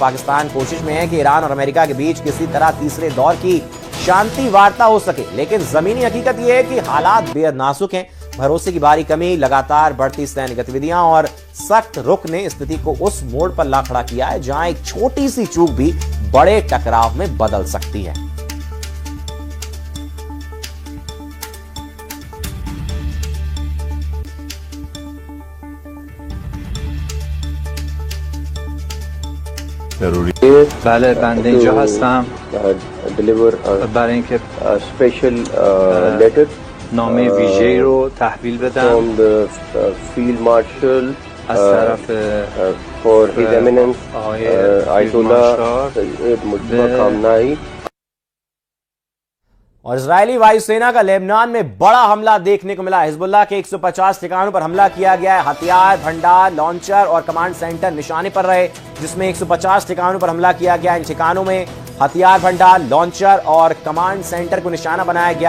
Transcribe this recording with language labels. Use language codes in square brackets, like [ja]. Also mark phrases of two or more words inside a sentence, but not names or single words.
[hi] पाकिस्तान कोशिश में है कि ईरान और अमेरिका के बीच किसी तरह तीसरे दौर की शांति वार्ता हो सके, लेकिन जमीनी हकीकत यह है कि हालात बेहद नाजुक हैं। भरोसे की भारी कमी, लगातार बढ़ती सैन्य गतिविधियां और सख्त रुख ने स्थिति को उस मोड़ पर ला खड़ा किया है जहां एक छोटी सी चूक भी बड़े टकराव में बदल सकती है। [fa] بله بنده اینجا هستم برای اینکه نامه ویژه‌ای رو تحویل بدم از طرف آقای فیلد [hi] और इजरायली वायुसेना का लेबनान में बड़ा हमला देखने को मिला। हिजबुल्लाह के 150 ठिकानों पर हमला किया गया है। हथियार भंडार, लॉन्चर और [en] command center [hi] निशाने पर रहे, जिसमें 150 ठिकानों पर हमला किया गया। इन ठिकानों में हथियार भंडार, लॉन्चर और [en] command center [hi] को निशाना बनाया गया।